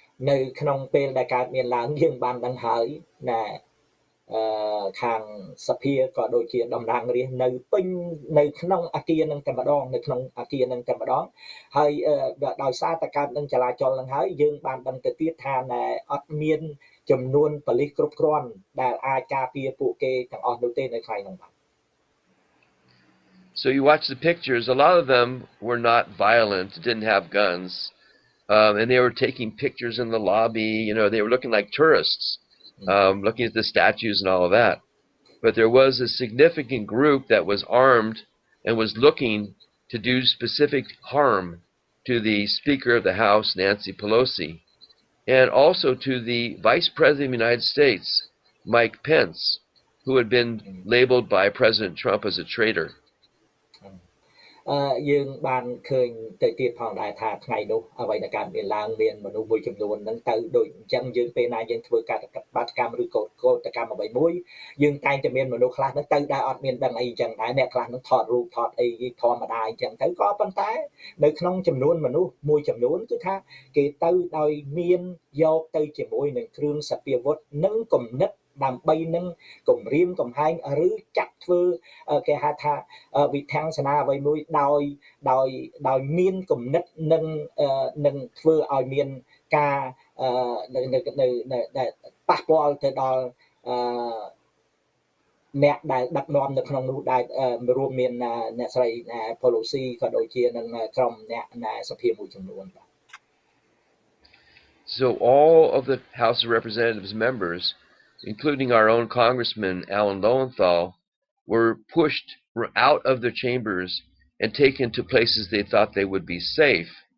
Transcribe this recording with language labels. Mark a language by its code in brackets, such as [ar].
[km] នៅក្នុងពេលដែលកើតមានឡើងយើងបានដឹងហើយណែ ខាងសភាក៏ដូចជាតំណាងរាស្ត្រនៅពេញនៅក្នុងអាគារនឹងតែម្ដងនៅក្នុងអាគារនឹងតែម្ដងហើយដោយសារតែកើតនឹងចលាចលនឹងហើយយើងបានដឹងទៅទៀតថាអត់មានចំនួនប៉ូលីសគ្រប់គ្រាន់ដែលអាចការពារពួកគេទាំងអស់នោះទេនៅថ្ងៃនោះបាទ [en] So you watch the pictures, a lot of them were not violent, didn't have guns, and they were taking pictures in the lobby, you know, they were looking like tourists, looking at the statues and all of that. But there was a significant group that was armed and was looking to do specific harm to the Speaker of the House, Nancy Pelosi, and also to the Vice President of the United States, Mike Pence, who had been labeled by President Trump as a traitor. [km] យើងបានឃើញទៅទៀតផងដែរថាថ្ងៃនោះអ្វីដែលកើតមានឡើងមានមនុស្សមួយចំនួនហ្នឹងទៅដូចអញ្ចឹងយើងពេលណាយើងធ្វើការបាតកម្មឬកោតកម្មអ្វីមួយយើងតែងតែមានមនុស្សខ្លះហ្នឹងទៅដែរអត់មានដឹងអីអញ្ចឹងដែរអ្នកខ្លះហ្នឹងថតរូបថតអីធម្មតាអញ្ចឹងទៅក៏ប៉ុន្តែ នៅក្នុងចំនួនមនុស្សមួយចំនួនគឺថាគេទៅដោយមានយកទៅជាមួយនឹងគ្រឿងសព្វាវុធនិងគំនិតដើម្បីនឹងគំរាមកំហែងឬចាក់ធ្វើគេហៅថាវិធានសនាអ្វីមួយដោយមានគំនិតនឹងធ្វើឲ្យមានការនៅប៉ះពាល់ទៅដល់អ្នកដែលដឹកនាំនៅក្នុងនោះដែលរួមមានអ្នកស្រី Pelosi ក៏ដូចជានឹងក្រុមអ្នកសភាមួយចំនួនបាទ [en] So all of the House of Representatives members, including our own Congressman Alan Lowenthal, were pushed out of their chambers and taken to places they thought they would be safe.